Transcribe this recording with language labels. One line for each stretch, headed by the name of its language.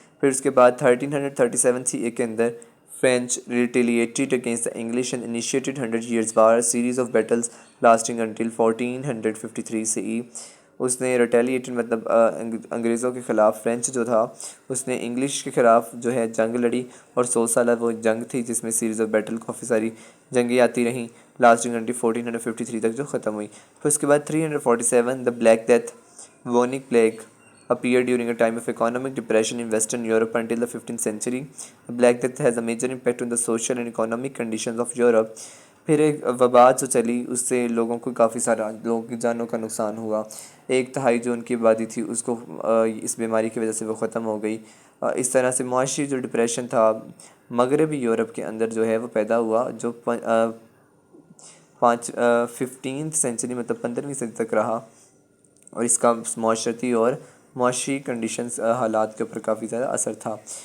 Urdu: پھر اس کے بعد 1337 CE کے اندر
English: French retaliated against the English and initiated 100 Years' War, a series of battles lasting until 1453 CE.
Urdu: اس نے ریٹیلیٹڈ مطلب انگریزوں کے خلاف، فرینچ جو تھا اس نے انگلش کے خلاف جو ہے جنگ لڑی، اور 100 سالہ وہ جنگ تھی جس میں سیریز آف بیٹل کافی ساری جنگیں آتی رہیں، لاسٹنگ انٹل 1453 تک جو ختم ہوئی. پھر اس کے بعد
English: 347 the Black Death bubonic plague appeared during a time of economic depression in Western Europe until the 15th century. The Black Death has a major impact on the social and economic conditions of Europe.
Urdu: پھر ایک وبا جو چلی اس سے لوگوں کو کافی سارا لوگوں کی جانوں کا نقصان ہوا. 1/3 جو ان کی آبادی تھی اس کو اس بیماری کی وجہ سے وہ ختم ہو گئی. اس طرح سے معاشی جو ڈپریشن تھا مغربی یورپ کے اندر جو ہے وہ پیدا ہوا، جو 15th سینچری مطلب 15ویں صدی تک رہا، اور اس کا معاشرتی اور معاشی کنڈیشنز حالات کے اوپر کافی زیادہ اثر تھا.